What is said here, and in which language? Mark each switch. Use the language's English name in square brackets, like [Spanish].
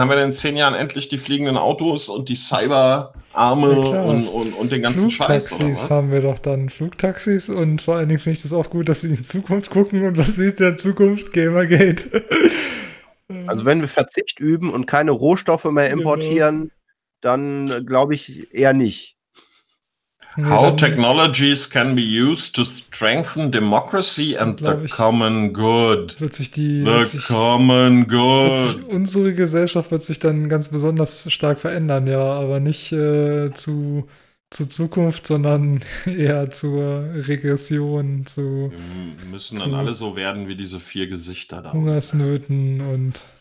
[German] Haben wir denn in 10 Jahren endlich die fliegenden Autos und die Cyberarme und den ganzen Flugtaxis Scheiß? Flugtaxis haben wir doch dann. Flugtaxis. Und vor allen Dingen finde ich das auch gut, dass sie in Zukunft gucken. Und was sieht in der Zukunft? Gamergate. Also wenn wir Verzicht üben und keine Rohstoffe mehr importieren, genau. Dann glaube ich eher nicht. [English] How technologies can be used to strengthen democracy and the common good. [German] Unsere Gesellschaft wird sich dann ganz besonders stark verändern, ja, aber nicht zur Zukunft, sondern eher zur Regression. Wir müssen dann alle so werden wie diese 4 Gesichter da. Hungersnöten und.